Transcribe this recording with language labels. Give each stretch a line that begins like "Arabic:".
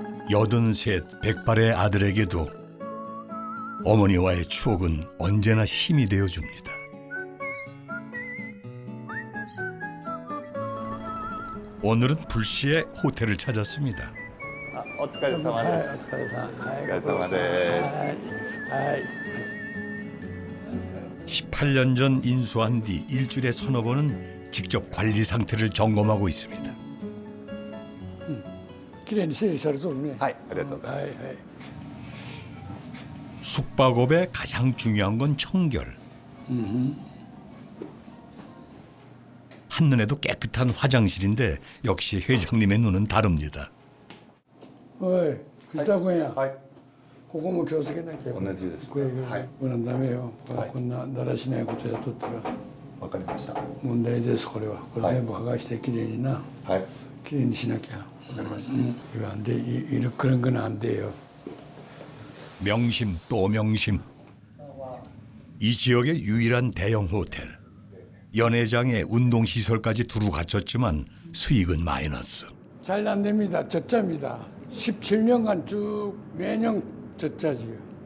Korean: 여든셋 백발의 아들에게도 어머니와의 추억은 언제나 힘이 되어줍니다. 오늘은 불시에 호텔을 찾았습니다.
Japanese: お疲れ様です。お疲れ様です。
Korean: 18년 전 인수한 뒤 일주일에 서너 번은 직접 관리 상태를 점검하고 있습니다.
Japanese: きれいに整理されとるね。はい、ありがとうございます。
Korean: 숙박업의 가장 중요한 건 청결. 한눈에도 깨끗한 화장실인데 역시 회장님의 눈은 다릅니다.
Japanese: おい、藤田君や。ここも気をつけなきゃ。同じです。これはダメよ。こんなだらしないことやっとったら。わかりました。問題ですこれは。これ全部剥がしてきれいにな。はい。きれいにしなきゃ。わかりました。言わんで
Korean: 그런 건 안 돼요. 명심 또 명심. 이 지역의 유일한 대형 호텔. 연회장에 운동시설까지 두루 갖췄지만 수익은 마이너스. 잘 안 됩니다. 적자입니다. 17년간 쭉 매년 적자지요.